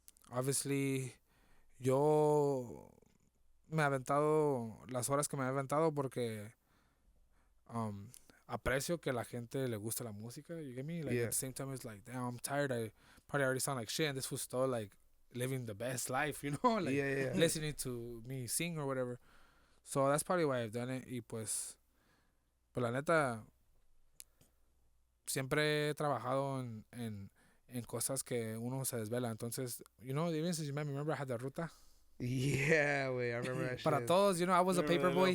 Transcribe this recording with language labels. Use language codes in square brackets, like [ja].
[es] Obviously, yo me he aventado las horas que me he aventado porque aprecio que la gente le gusta la música, [en] you get me? Like, at the same time, it's like, damn, I'm tired, I probably already sound like shit, and this was still like living the best life, you know, like listening to me sing or whatever. So that's probably why I've done it. [es] Y pues la neta, siempre he trabajado en cosas que uno se desvela. [en] Entonces, you know, even since you met me, remember I had the ruta? Yeah, wait, I remember that shit. [es] Para todos, [en] you know, I was a paper boy.